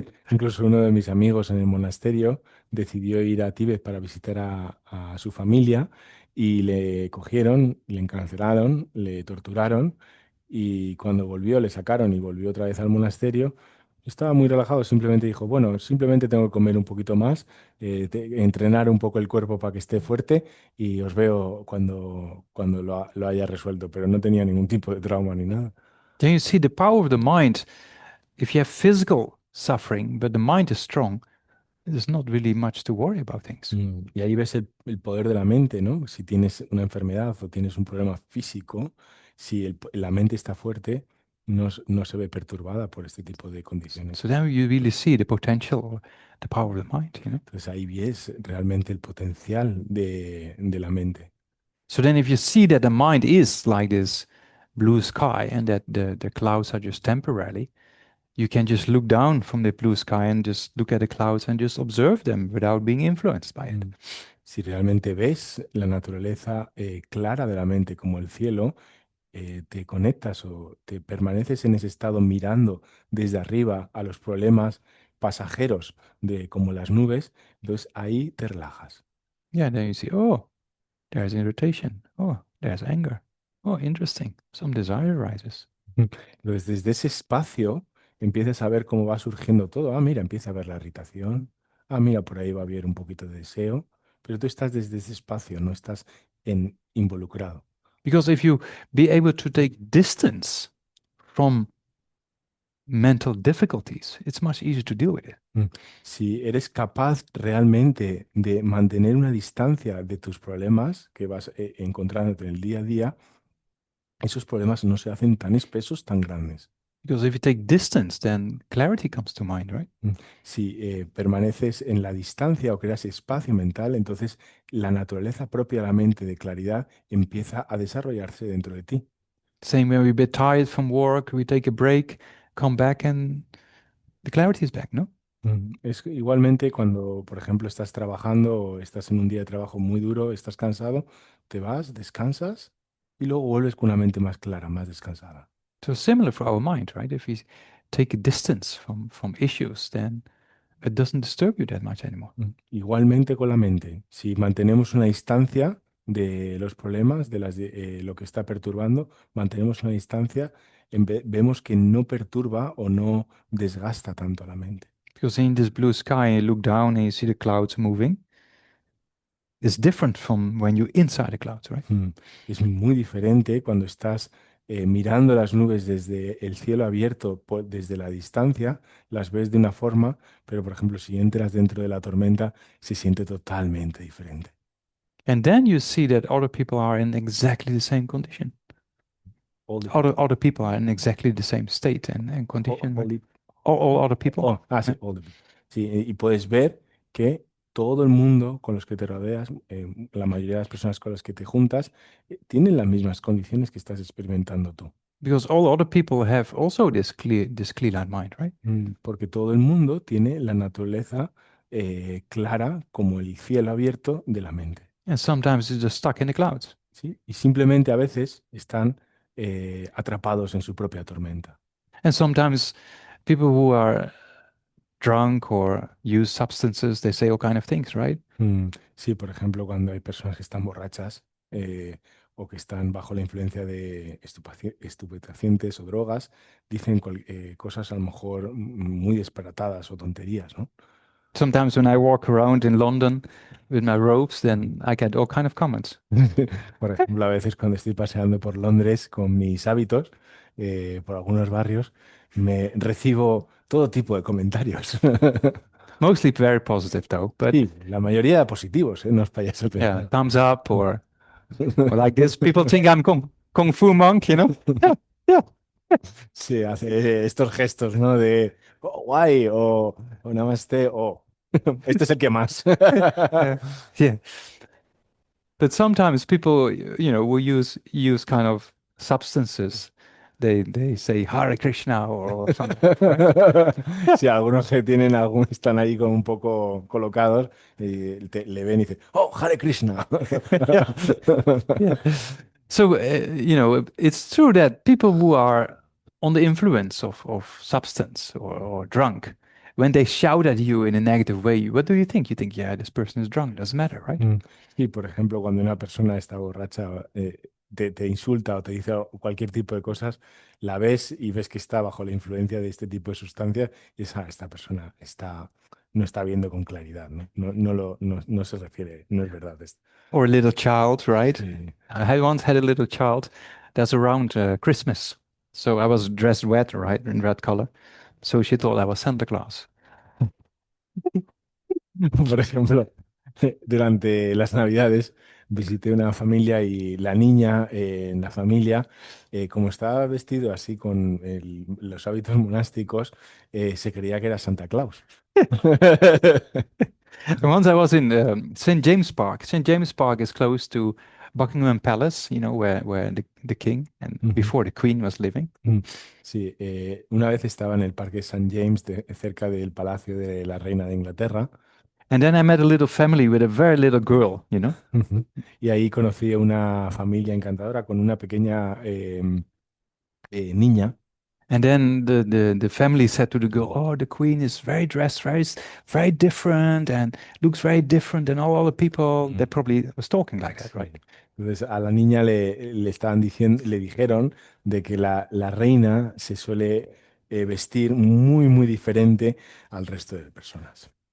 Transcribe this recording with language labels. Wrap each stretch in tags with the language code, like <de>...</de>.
<es>Incluso uno de mis amigos en el monasterio decidió ir a Tíbet para visitar a su familia y le cogieron, le encarcelaron, le torturaron y cuando volvió le sacaron y volvió otra vez al monasterio. Estaba muy relajado, simplemente dijo, bueno, simplemente tengo que comer un poquito más, entrenar un poco el cuerpo para que esté fuerte y os veo cuando lo haya resuelto, pero no tenía ningún tipo de trauma ni nada.</es> <en>Then you see the power of the mind. If you have physical suffering, but the mind is strong, there's not really much to worry about things.</en> <es>Y ahí ves el poder de la mente, ¿no? Si tienes una enfermedad o tienes un problema físico, si la mente está fuerte, no se ve perturbada por este tipo de condiciones.</es> <en>So then you really see the potential or the power of the mind, you know?</en> <es>Entonces ahí ves realmente el potencial de la mente.</es> <en>So then if you see that the mind is like this blue sky and that the clouds are just temporarily, you can just look down from the blue sky and just look at the clouds and just observe them without being influenced by it. Mm.</en> <es>Si realmente ves la naturaleza clara de la mente como el cielo, te conectas o te permaneces en ese estado mirando desde arriba a los problemas pasajeros de como las nubes, entonces ahí te relajas.</es> <en>Yeah, then you see, oh, there's irritation. Oh, there's anger. Oh, interesting. Some desire arises.</en> <es>Entonces desde ese espacio empiezas a ver cómo va surgiendo todo. Ah, mira, empieza a ver la irritación. Ah, mira, por ahí va a haber un poquito de deseo. Pero tú estás desde ese espacio, no estás involucrado.</es> <en>Because if you be able to take distance from mental difficulties, it's much easier to deal with it. Mm.</en> <es>Si eres capaz realmente de mantener una distancia de tus problemas que vas encontrándote en el día a día, esos problemas no se hacen tan espesos, tan grandes.</es> <en>Because if you take distance, then clarity comes to mind, right?</en> <es>Si permaneces en la distancia o creas espacio mental, entonces la naturaleza propia de la mente de claridad empieza a desarrollarse dentro de ti.</es> <en>Same when we're a bit tired from work, we take a break, come back, and the clarity is back, no?</en> <es>Es igualmente cuando, por ejemplo, estás trabajando o estás en un día de trabajo muy duro, estás cansado, te vas, descansas y luego vuelves con una mente más clara, más descansada.</es> <en>So similar for our mind, right? If we take a distance from issues, then it doesn't disturb you that much anymore.</en> <es>Igualmente con la mente, si mantenemos una distancia de los problemas, lo que está perturbando, mantenemos una distancia, vemos que no perturba o no desgasta tanto a la mente.</es> <en>Because in this blue sky, you look down and you see the clouds moving. It's different from when you're inside the clouds, right?</en> <es>Es muy diferente cuando estás mirando las nubes desde el cielo abierto, desde la distancia, las ves de una forma, pero por ejemplo, si entras dentro de la tormenta, se siente totalmente diferente.</es> <en>And then you see that other people are in exactly the same condition. All the, Other people are in exactly the same state and condition, all right? the All other people.</en> <es>sí,</es> <en>Yeah. all the people.</en> <es>Sí, y puedes ver que todo el mundo con los que te rodeas, la mayoría de las personas con las que te juntas, tienen las mismas condiciones que estás experimentando tú.</es> <en>Because all other people have also this clear-eyed mind, right?</en> <es>Porque todo el mundo tiene la naturaleza clara como el cielo abierto de la mente.</es> <en>And sometimes it's just stuck in the clouds.</en> <es>¿Sí? Y simplemente a veces están atrapados en su propia tormenta.</es> <en>And sometimes people who are drunk or use substances, they say all kind of things, right?</en> <es>Sí, por ejemplo, cuando hay personas que están borrachas o que están bajo la influencia de estupefacientes o drogas, dicen cosas a lo mejor muy disparatadas o tonterías, ¿no?</es> <en>Sometimes when I walk around in London with my robes, then I get all kind of comments.</en> <es>Por ejemplo, a veces cuando estoy paseando por Londres con mis hábitos, por algunos barrios, me recibo todo tipo de comentarios.</es> <en>Mostly very positive though, but</en> <es>Sí, la mayoría positivos, ¿eh? No os vayáis a</es> <en>yeah,</en> <es>pensar.</es> <en>thumbs up or like this. People think I'm Kung Fu monk, you know? Yeah, yeah.</en> <es>Sí, hace estos gestos, ¿no? De "Oh, guay o namaste o este es el que más.</es> <en>Yeah, yeah. But sometimes people, will use kind of substances. They say Hare Krishna or something, right? Yeah,</en> <es>Sí, algunos que tienen algún están ahí como un poco colocados y le ven y dicen, oh, Hare Krishna.</es> <en>yeah, yeah. So, it's true that people who are on the influence of substance or drunk, when they shout at you in a negative way, what do you think? You think, yeah, this person is drunk. Doesn't matter, right? Mm.</en> <es>Sí, por ejemplo, cuando una persona está borracha, te insulta o te dice cualquier tipo de cosas, la ves y ves que está bajo la influencia de este tipo de sustancias y esta persona no está viendo con claridad, ¿no? No se refiere, no es verdad esto.</es> <en>Or a little child, right?</en> <es>Sí.</es> <en>I once had a little child that's around Christmas. So I was dressed red, right, in red color. So she thought I was Santa Claus.</en> <es>Por ejemplo, durante las Navidades visité una familia y la niña en la familia, como estaba vestido así con los hábitos monásticos, se creía que era Santa Claus.</es> <en>And once I was in St. James Park. St. James Park is close to Buckingham Palace, where the king and Ujú. before the queen was living. Mm.</en> <es>Sí, una vez estaba en el Parque St. James, cerca del Palacio de la Reina de Inglaterra.</es> <en>And then I met a little family with a very little girl. Ujú.</en> <es>Y ahí conocí a una familia encantadora con una pequeña niña.</es> <en>And then the family said to the girl, "Oh, the queen is very dressed, very different, and looks very different than all other people." They Mm. probably was talking like that,</en> <es>Sí.</es> <en>right?</en> <es>Entonces a la niña le estaban diciendo, le dijeron de que la reina se suele vestir muy, muy diferente al resto de personas.</es>